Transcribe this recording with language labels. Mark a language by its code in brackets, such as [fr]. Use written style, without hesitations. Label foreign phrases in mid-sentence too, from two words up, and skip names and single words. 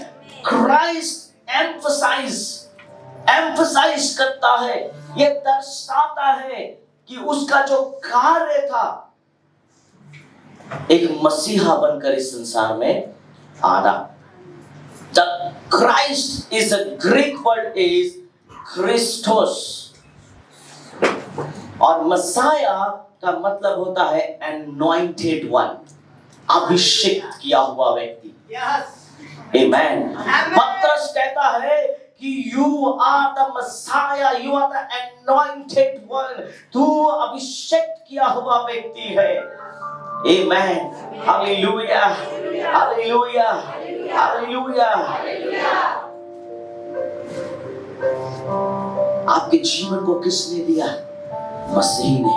[hi] क्राइस्ट एम्फसाइज करता है, ये दर्शाता है कि उसका जो कार्य था एक मसीहा बनकर इस संसार में आना। [en] The Christ is a Greek word is Christos, [hi] और मसाया का मतलब होता है [en] anointed one, [hi] अभिषेक किया हुआ व्यक्ति। [en] Amen. [hi] पतरस कहता है कि [en] you are the Messiah, you are the anointed one. [hi] तू अभिषेक किया हुआ व्यक्ति है। [en] Amen. Hallelujah. Hallelujah. [hi] Hallelujah. आपके जीवन को किसने दिया? मसीह ने।